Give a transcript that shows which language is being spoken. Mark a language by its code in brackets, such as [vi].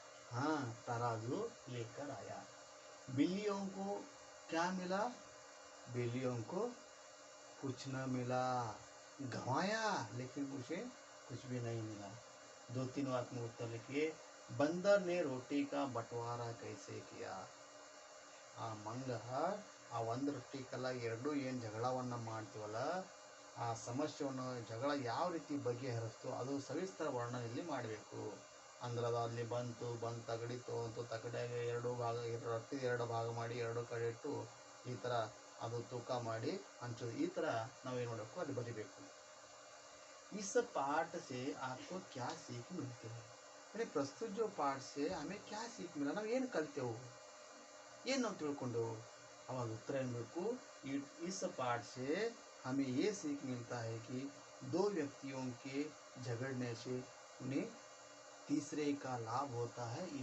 [hi] हाँ, तराजू लेकर आया। बिल्लियों को क्या मिला? बिल्लियों को कुछ न मिला, गंवाया लेकिन उसे कुछ भी नहीं मिला। 2-3 वाक्य में उत्तर लिखिए। बंदर ने रोटी का बंटवारा कैसे किया? [kn] ಆ ಮಂಗ ಆ ಒಂದು ರೊಟ್ಟಿ ಕಲ್ಲ ಎರಡು ಏನು ಜಗಳವನ್ನು ಮಾಡ್ತೀವಲ್ಲ, ಆ ಸಮಸ್ಯೆಯನ್ನು ಜಗಳ ಯಾವ ರೀತಿ ಬಗೆಹರಿಸ್ತು ಅದು ಸವಿಸ್ತರ ವರ್ಣನೆಯಲ್ಲಿ ಮಾಡಬೇಕು. ಅಂದ್ರೆ ಅದು ಅಲ್ಲಿ ಬಂತು ತಗಡಿತು ಅಂತ ತಗಡಿಯಾಗ ರೊಟ್ಟಿ ಎರಡು ಭಾಗ ಮಾಡಿ ಎರಡು ಕಡೆ ಇಟ್ಟು ಈ ಥರ ಅದು ತೂಕ ಮಾಡಿ ಹಂಚೋದು, ಈ ಥರ ನಾವೇನು ಮಾಡಬೇಕು ಅದು ಬರಿಬೇಕು. [hi] इस पाठ से आपको क्या सीख मिलती है? अरे प्रस्तुत जो पाठ से हमें क्या सीख मिला? [kn] ನಾವು ಏನು ಕಲ್ತೆವು, ಏನು ನಾವು ತಿಳ್ಕೊಂಡೆವು? ಅವಾಗ ಉತ್ತರ ಏನ್ಬೇಕು? [hi] इस पाठ से हमें ये सीख मिलता है कि दो व्यक्तियों के झगड़ने से उन्हें तीसरे का लाभ होता है।